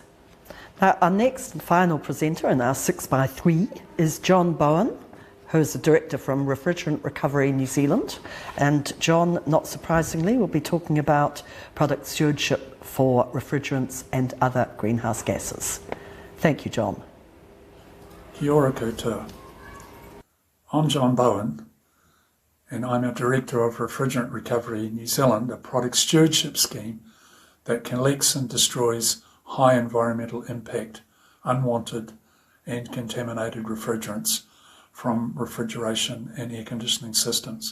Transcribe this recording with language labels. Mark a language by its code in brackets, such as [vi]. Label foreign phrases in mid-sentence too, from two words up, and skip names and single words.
[en] Now, our next and final presenter in our 6x3 is John Bowen, who is the Director from Refrigerant Recovery New Zealand. And John, not surprisingly, will be talking about product stewardship for refrigerants and other greenhouse gases. Thank you, John. [mi] Kia ora koutou. [en] I'm John Bowen, and I'm a Director of Refrigerant Recovery New Zealand, a product stewardship scheme that collects and destroys high environmental impact, unwanted and contaminated refrigerants from refrigeration and air conditioning systems.